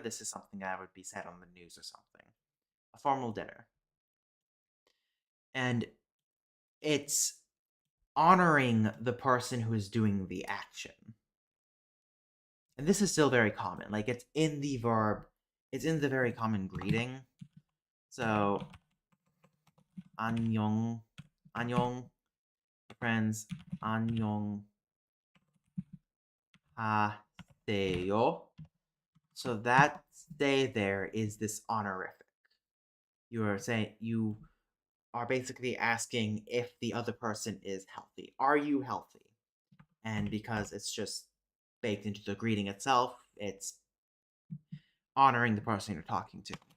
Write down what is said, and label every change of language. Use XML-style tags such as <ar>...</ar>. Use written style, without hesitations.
<en>This is something that would be said on the news or something. A formal dinner. And it's honoring the person who is doing the action. And this is still very common. Like it's in the verb, it's in the very common greeting.</en> <ko>So, 안녕, 안녕, friends, 안녕 하세요.</ko> <en>So that stay there is this honorific. You are saying you are basically asking if the other person is healthy. Are you healthy? And because it's just baked into the greeting itself, it's honoring the person you're talking to.</en>